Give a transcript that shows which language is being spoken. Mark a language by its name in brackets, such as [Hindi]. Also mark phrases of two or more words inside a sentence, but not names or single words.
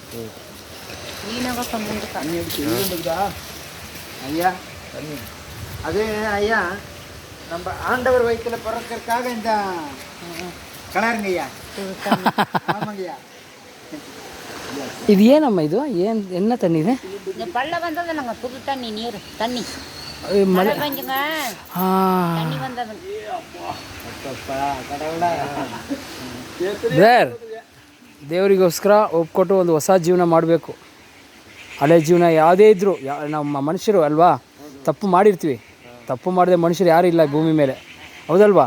[Tamil] ஐயா, அது ஐயா நம்ம ஆண்டவர் வயிற்றுல பிறக்கிறதுக்காக இந்த கலருங்க ஐயா. ஆமாங்கய்யா. இது ஏன் நம்ம இது ஏன் என்ன தண்ணி இது? இந்த பள்ள வந்தது நாங்கள் புது தண்ணி நீர் தண்ணி மழை பெஞ்சுங்க தண்ணி வந்தது. [Kannada] ಬ್ರದರ್, ದೇವರಿಗೋಸ್ಕರ ಒಪ್ಕೊಟ್ಟು ಒಂದು ಹೊಸ ಜೀವನ ಮಾಡಬೇಕು. ಹಳೆ ಜೀವನ ಯಾವುದೇ ಇದ್ದರೂ ನಮ್ಮ ಮನುಷ್ಯರು ಅಲ್ವಾ, ತಪ್ಪು ಮಾಡಿರ್ತೀವಿ. ತಪ್ಪು ಮಾಡದೆ ಮನುಷ್ಯರು ಯಾರೂ ಇಲ್ಲ ಭೂಮಿ ಮೇಲೆ, ಹೌದಲ್ವಾ?